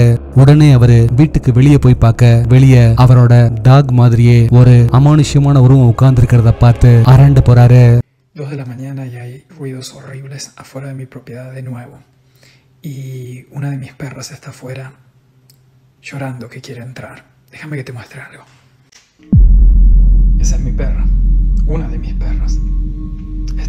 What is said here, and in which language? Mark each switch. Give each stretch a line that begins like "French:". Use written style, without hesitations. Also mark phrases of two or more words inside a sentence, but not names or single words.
Tamil: உடனே அவரு வீட்டுக்கு வெளியே போய் பார்க்க, வெளியே அவரோட டாக் மாதிரியே ஒரு அமானுஷ்யமான உருவம் உட்கார்ந்து இருக்கிறத பார்த்து அரண்டு போறாரு.
Spanish: 2 de la mañana y hay ruidos horribles afuera de mi propiedad de nuevo. Y una de mis perras está afuera llorando que quiere entrar. Déjame que te muestre algo. Esa es mi perra, una de mis perras.